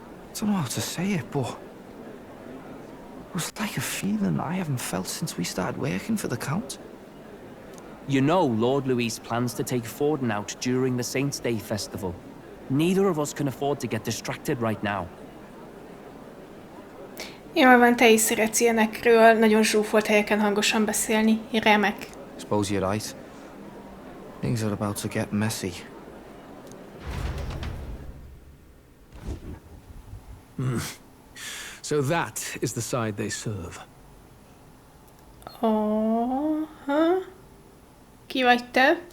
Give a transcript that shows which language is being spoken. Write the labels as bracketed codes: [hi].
[en] I don't know how to say it, but... It was like a feeling I haven't felt since we started working for the Count. You know Lord Louis plans to take Forden out during the Saints' Day festival. Neither of us can afford to get distracted right now. [hu] Jól van, te is szeretsz ilyenekről nagyon zsúfolt helyeken hangosan beszélni. Remek. [en] Suppose you're right. Things are about to get messy. So that is the side they serve. [hu] Oh, ki vagy te?